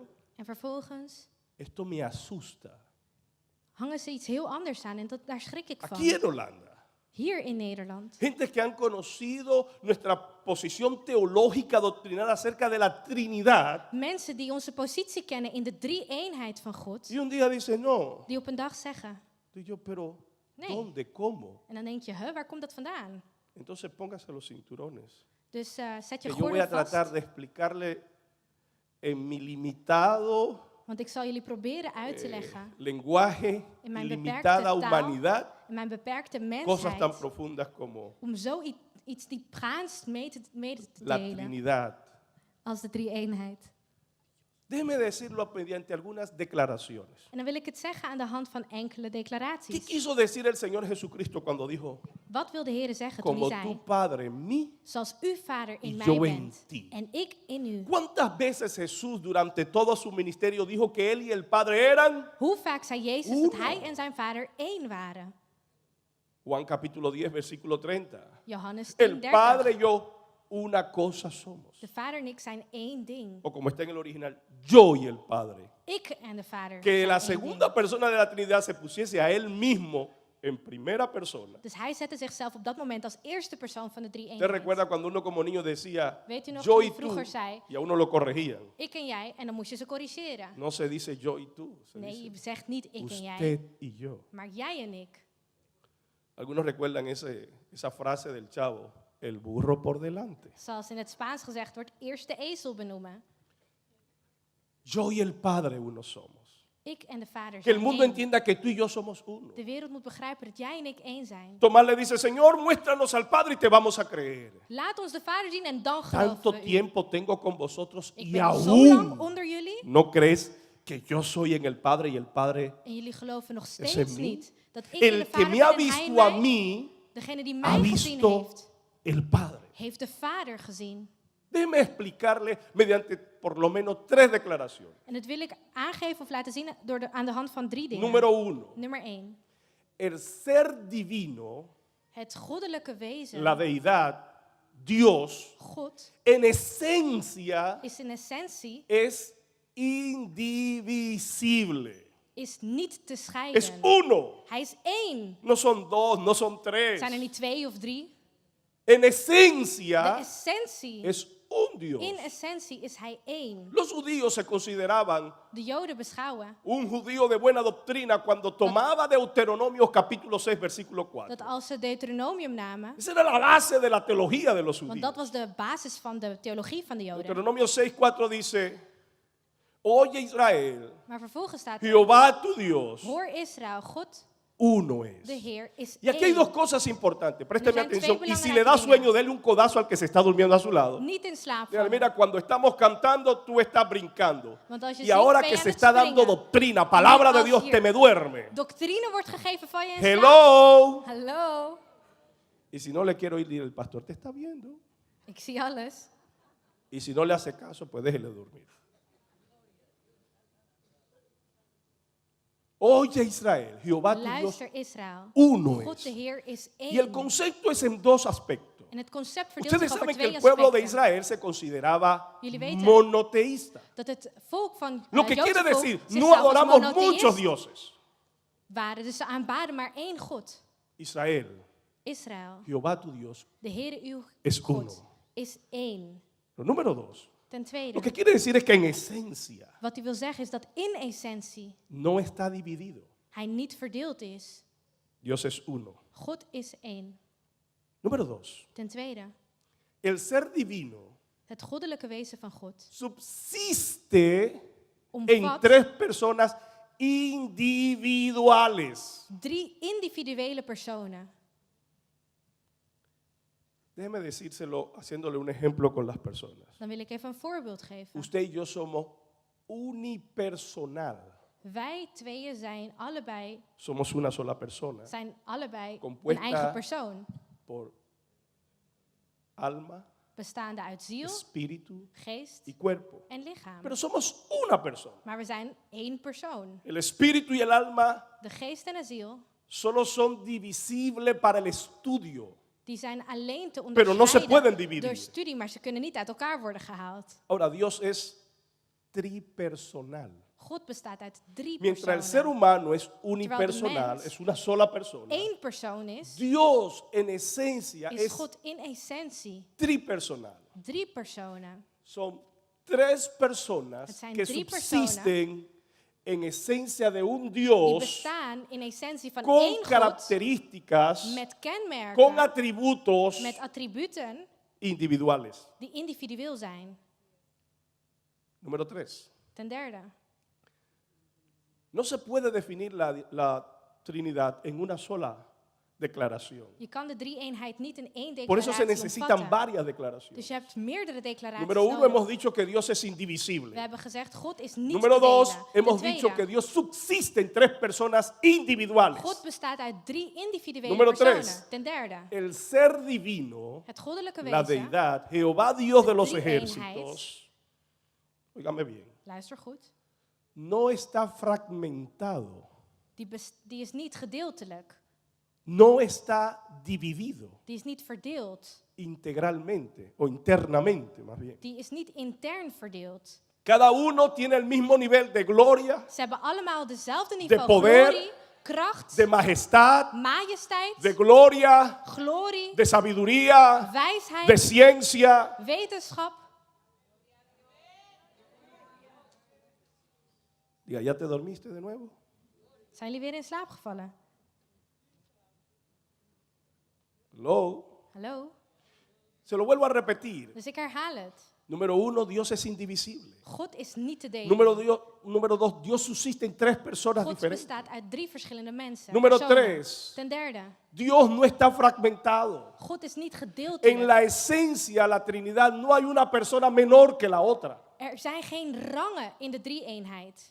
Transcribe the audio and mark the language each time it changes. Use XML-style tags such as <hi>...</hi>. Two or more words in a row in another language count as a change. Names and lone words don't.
<nl>En vervolgens</nl> <es>esto me asusta.</es> <nl>hangen ze iets heel anders aan en daar schrik ik</nl> <es>Aquí</es> <nl>van.</nl> <es>en Holanda.</es> <nl>Hier in Nederland.</nl> <es>Gente que han conocido nuestra posición teológica doctrinal acerca de la Trinidad</es> <nl>Mensen die onze positie kennen in de drie-eenheid van God.</nl> <es>y un día dicen, no,</es> <nl>Die op een dag zeggen.</nl> <es>y yo, pero</es> <nl>Nee.</nl> <es>¿dónde? ¿Cómo?</es> <nl>En dan denk je, waar komt dat vandaan?</nl> <es>Entonces póngase los cinturones.</es> <nl>Dus zet je</nl> <es>Que yo voy</es> <nl>gordel</nl> <es>a tratar</es> <nl>vast.</nl> <es>de explicarle en mi limitado</es> <nl>Want ik zal jullie proberen uit te leggen.</nl> <es>lenguaje,</es> <nl>In mijn</nl> <es>limitada</es> <nl>beperkte taal,</nl> <es>humanidad,</es> <nl>in mijn beperkte</nl> <es>cosas tan</es> <nl>mensheid.</nl> <es>profundas como</es> <nl>Om iets diepgaands mede te</nl> <es>la</es> <nl>delen.</nl> <es>Trinidad.</es> <nl>Als de drie-eenheid.</nl> <es>Déjeme decirlo mediante algunas declaraciones.</es> <nl>En dan wil ik het zeggen aan de hand van enkele</nl> <es>¿Qué</es> <nl>declaraties.</nl> <es>quiso decir el Señor Jesucristo cuando dijo,</es> <nl>Wat wil de Heer zeggen toen</nl> <es>como</es> <nl>hij</nl> <es>tu</es> <nl>zei?</nl> <es>Padre en mí?</es> <nl>Zoals u vader in</nl> <es>y</es> <nl>mij</nl> <es>yo en</es> <nl>bent</nl> <es>ti.</es> <nl>en ik in u.</nl> <es>¿Cuántas veces Jesús durante todo su ministerio dijo que Él y el Padre eran?</es> <nl>Hoe vaak zei Jezus dat hij en zijn vader één waren?</nl> <es>Juan capítulo 10, versículo 30.</es> <nl>Johannes</nl> <es>El</es> <nl>10:30.</nl> <es>Padre y yo una cosa somos.</es> <nl>De vader en ik zijn één ding.</nl> <es>O como está en el original, yo y el Padre.</es> <nl>Ik en de vader</nl> <es>Que</es> <nl>zijn</nl> <es>la</es> <nl>één</nl> <es>segunda</es> <nl>ding.</nl> <es>persona de la Trinidad se pusiese a Él mismo en primera persona.</es> <nl>Dus hij zette zichzelf op dat moment als eerste persoon van de</nl> <es>¿Usted</es> <nl>drie-eenheid.</nl> <es>recuerda cuando uno como niño decía</es> <nl>Weet u nog</nl> <es>yo</es> <nl>toen</nl> <es>y</es> <nl>u</nl> <es>tú?</es> <nl>vroeger zei,</nl> <es>Y a uno lo corregían.</es> <nl>ik en jij, en dan moest je ze corrigeren.</nl> <es>No se dice yo y tú, se</es> <nl>Nee, je</nl> <es>dice</es> <nl>zegt niet ik en jij,</nl> <es>usted y yo.</es> <nl>maar jij en ik.</nl> <es>Algunos recuerdan esa frase del chavo, el burro por delante.</es> <nl>Zoals in het Spaans gezegd wordt, eerst de ezel benoemen.</nl> <es>Yo y el Padre uno somos.</es> <nl>Ik en de vader</nl> <es>Que el</es> <nl>zijn</nl> <es>mundo</es> <nl>één.</nl> <es>entienda que tú y yo somos uno.</es> <nl>De wereld moet begrijpen dat jij en ik één zijn.</nl> <es>Tomás le dice, Señor, muéstranos al Padre y te vamos a creer.</es> <nl>Laat ons de vader zien en dan geloven</nl> <es>Tanto</es> <nl>we u.</nl> <es>tiempo tengo con vosotros</es> <nl>Ik</nl> <es>y</es> <nl>ben zo lang</nl> <es>aún</es> <nl>onder jullie</nl> <es>no crees que yo soy en el Padre y el Padre</es> <nl>en jullie geloven nog</nl> <es>en</es> <nl>steeds</nl> <es>mí.</es> <nl>niet dat ik en de</nl> <es>El que</es> <nl>vader</nl> <es>me ha</es> <nl>ben en hij</nl> <es>visto a</es> <nl>mij.</nl> <es>mí</es> <nl>Degene die</nl> <es>ha</es> <nl>mij gezien</nl> <es>visto</es> <nl>heeft,</nl> <es>el Padre.</es> <nl>heeft de vader gezien.</nl> <es>Déjeme explicarle mediante por lo menos 3 declaraciones.</es> <nl>En dat wil ik aangeven of laten zien aan de hand van 3 dingen.</nl> <es>Número 1,</es> <nl>Nummer 1.</nl> <es>el ser divino,</es> <nl>Het goddelijke wezen,</nl> <es>la deidad, Dios,</es> <nl>God,</nl> <es>en esencia</es> <nl>is in essentie</nl> <es>es indivisible.</es> <nl>is niet te</nl> <es>Es</es> <nl>scheiden.</nl> <es>uno.</es> <nl>Hij is één.</nl> <es>No son 2, no son 3.</es> <nl>Zijn er niet 2 of 3?</nl> <es>En</es> <nl>De</nl> <es>esencia</es> <nl>essentie,</nl> <es>es un Dios.</es> <nl>in essentie is hij één.</nl> <es>Los judíos se consideraban</es> <nl>De Joden beschouwen</nl> <es>un judío de buena doctrina cuando tomaba Deuteronomio capítulo 6 versículo 4.</es> <nl>dat als ze Deuteronomium namen,</nl> <es>Esa era la base de la teología de los</es> <nl>want</nl> <es>judíos.</es> <nl>dat was de basis van de theologie van de Joden.</nl> <es>Deuteronomio 6:4 dice, oye Israel,</es> <nl>Maar vervolgens staat er,</nl> <es>Jehová tu Dios,</es> <nl>hoor Israël, God,</nl> <es>uno</es> <nl>de</nl> <es>es.</es> <nl>Heer, is</nl> <es>Y aquí hay</es> <nl>één.</nl> <es>dos cosas importantes, présteme</es> <nl>Er zijn twee</nl> <es>atención. Y si</es> <nl>belangrijke</nl> <es>le da</es> <nl>dingen.</nl> <es>sueño, dele un codazo al que se está durmiendo a su lado.</es> <nl>Niet in slaap</nl> <es>Mira,</es> <nl>vallen.</nl> <es>mira, cuando estamos cantando, tú estás brincando.</es> <nl>Want als je</nl> <es>Y</es> <nl>zingt,</nl> <es>ahora</es> <nl>ben</nl> <es>que</es> <nl>je</nl> <es>se</es> <nl>aan het</nl> <es>está dando</es> <nl>springen.</nl> <es>doctrina, palabra de</es> <nl>als</nl> <es>Dios,</es> <nl>hier</nl> <es>te me duerme.</es> <nl>Doctrine wordt gegeven van je in slaap.</nl> <es>Hello.</es> <nl>Hallo.</nl> <es>Y si no le quiero ir, el pastor te está viendo.</es> <nl>Ik zie alles.</nl> <es>Y si no le hace caso, pues déjele dormir. Oye Israel, Jehová tu Dios</es> <nl>Luister Israël.</nl> <es>uno</es> <nl>God de</nl> <es>es.</es> <nl>Heer is</nl> <es>Y el</es> <nl>één.</nl> <es>concepto es en dos aspectos.</es> <nl>En het concept verdeelt</nl> <es>Ustedes</es> <nl>zich over</nl> <es>saben que</es> <nl>twee</nl> <es>el pueblo de</es> <nl>aspecten.</nl> <es>Israel se consideraba</es> <nl>Jullie weten</nl> <es>monoteísta.</es> <nl>Dat het volk van</nl> <es>Lo que</es> <nl>Joodse</nl> <es>quiere</es> <nl>volk</nl> <es>decir, no</es> <nl>zichzelf als</nl> <es>adoramos</es> <nl>monotheïst</nl> <es>muchos dioses.</es> <nl>waren. Dus ze aanbaden maar één God.</nl> <es>Israel,</es> <nl>Israël,</nl> <es>Jehová tu Dios.</es> <nl>de Heere uw</nl> <es>Es</es> <nl>God,</nl> <es>uno.</es> <nl>is één.</nl> <es>Lo número dos,</es> <nl>Ten tweede,</nl> <es>lo que quiere decir es que en esencia</es> <nl>wat hij wil zeggen is dat in essentie</nl> <es>no está dividido.</es> <nl>hij niet verdeeld is.</nl> <es>Dios es uno.</es> <nl>God is één.</nl> <es>Número dos,</es> <nl>Ten tweede,</nl> <es>el ser divino</es> <nl>het goddelijke wezen van God</nl> <es>subsiste en</es> <nl>omvat</nl> <es>tres personas individuales.</es> <nl>3 individuele personen.</nl> <es>Déjeme decírselo haciéndole un ejemplo con las personas.</es> <nl>Dan wil ik even een voorbeeld geven.</nl> <es>Usted y yo somos unipersonal.</es> <nl>Wij tweeën zijn allebei</nl> <es>Somos una sola persona</es> <nl>een</nl> <es>Compuesta</es> <nl>eigen persoon.</nl> <es>por alma,</es> <nl>Bestaande uit ziel,</nl> <es>espíritu</es> <nl>geest</nl> <es>y cuerpo.</es> <nl>en lichaam.</nl> <es>Pero somos una persona.</es> <nl>Maar we zijn één persoon.</nl> <es>El espíritu y el alma</es> <nl>De geest en de ziel,</nl> <es>solo son divisibles para el estudio.</es> <nl>die zijn alleen te</nl> <es>Pero no se pueden</es> <nl>onderscheiden</nl> <es>dividir.</es> <nl>door studie, maar ze kunnen niet uit elkaar worden gehaald.</nl> <es>Ahora, Dios es tripersonal.</es> <nl>God bestaat uit 3</nl> <es>Mientras el ser</es> <nl>personen.</nl> <es>humano es unipersonal,</es> <nl>mens</nl> <es>es una sola persona,</es> <nl>Eén persoon is,</nl> <es>Dios en esencia</es> <nl>is</nl> <es>es</es> <nl>God in essentie</nl> <es>tripersonal.</es> <nl>3 personen.</nl> <es>Son tres personas</es> <nl>Het zijn</nl> <es>que</es> <nl>3</nl> <es>subsisten en esencia de un</es> <nl>Die</nl> <es>Dios</es> <nl>bestaan in essentie van</nl> <es>con</es> <nl>één God</nl> <es>características,</es> <nl>met</nl> <es>con</es> <nl>kenmerken,</nl> <es>atributos</es> <nl>met attributen</nl> <es>individuales.</es> <nl>die individueel zijn.</nl> <es>Número 3.</es> <nl>Ten derde,</nl> <es>No se puede definir la Trinidad en una sola declaración.</es> <nl>je kan de drie-eenheid niet in één</nl> <es>Por eso se</es> <nl>declaratie</nl> <es>necesitan</es> <nl>omvatten.</nl> <es>varias declaraciones.</es> <nl>Dus je hebt meerdere declaraties</nl> <es>Número 1,</es> <nl>nodig.</nl> <es>hemos dicho que Dios es</es> <nl>We</nl> <es>indivisible.</es> <nl>hebben gezegd, God is niet</nl> <es>Número</es> <nl>te</nl> <es>2,</es> <nl>delen.</nl> <es>hemos</es> <nl>Ten</nl> <es>dicho que</es> <nl>tweede,</nl> <es>Dios subsiste en tres personas individuales.</es> <nl>God bestaat uit 3 individuele</nl> <es>Número</es> <nl>personen.</nl> <es>3.</es> <nl>Ten derde,</nl> <es>El ser divino,</es> <nl>het goddelijke</nl> <es>la</es> <nl>wezen,</nl> <es>deidad, Jehová Dios de los</es> <nl>Drie-eenheid.</nl> <es>ejércitos, óigame bien,</es> <nl>luister goed,</nl> <es>no está fragmentado,</es> <nl>die is niet gedeeltelijk.</nl> <es>no está dividido</es> <nl>Die is niet verdeeld.</nl> <es>integralmente o internamente más bien.</es> <nl>Die is niet intern verdeeld.</nl> <es>Cada uno tiene el mismo nivel de gloria,</es> <nl>Ze hebben allemaal dezelfde niveau</nl> <es>poder,</es> <nl>glorie, kracht,</nl> <es>de majestad,</es> <nl>majesteit,</nl> <es>de gloria,</es> <nl>glorie,</nl> <es>de sabiduría,</es> <nl>wijsheid,</nl> <es>de ciencia.</es> <nl>wetenschap.</nl> <es>Diga, ¿ya te dormiste de nuevo?</es> <nl>Zijn jullie weer in slaap gevallen?</nl> <es>Hello.</es> <nl>Hallo?</nl> <es>Se lo vuelvo a repetir.</es> <nl>Dus ik herhaal het.</nl> <es>Número 1, Dios es indivisible.</es> <nl>God is niet te delen.</nl> <es>Número 2, Dios subsiste en tres personas</es> <nl>God</nl> <es>diferentes.</es> <nl>bestaat uit 3 verschillende mensen.</nl> <es>Número</es> <nl>personen.</nl> <es>3,</es> <nl>Ten derde,</nl> <es>Dios no está fragmentado.</es> <nl>God is niet</nl> <es>En</es> <nl>gedeeltelijk.</nl> <es>la esencia, la Trinidad, no hay una persona menor que la otra.</es> <nl>Er zijn geen rangen in de drie-eenheid.</nl>